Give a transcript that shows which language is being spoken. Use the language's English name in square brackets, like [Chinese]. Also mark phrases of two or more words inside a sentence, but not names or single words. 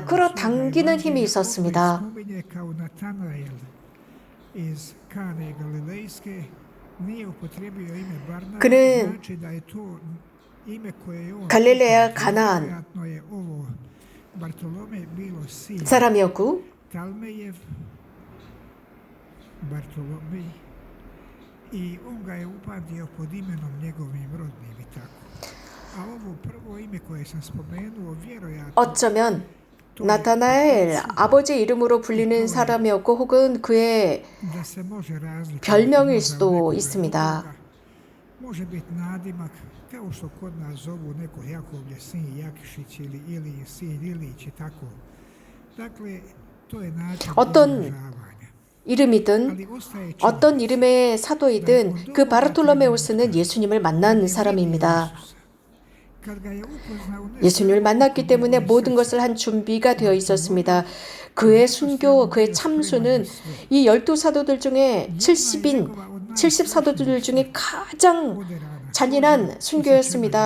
[Korean] 끌어당기는 힘이 있었습니다. 그는 갈릴레아 가나안 사람이었고 [Croatian] I on ga je upamtio pod imenom njegovim rodnim i tako. A ovo prvo ime koje sam spomenuo, vjerojatno [Korean] 어쩌면 나타나엘, 아버지의 이름으로 불리는 사람이었고 혹은 그의 별명일 수도 있습니다. [Croatian] Može biti nadimak, kao što kod nas zovu neko Jakovlje, sin Jakšić ili sin Ilić i tako. Dakle, to je način izražavanja. [Korean] 이름이든 어떤 이름의 사도이든 그 바르톨로메오스는 예수님을 만난 사람입니다. 예수님을 만났기 때문에 모든 것을 한 준비가 되어 있었습니다. 그의 순교, 그의 참수는 이 12사도들 중에 70사도들 중에 가장 잔인한 순교였습니다.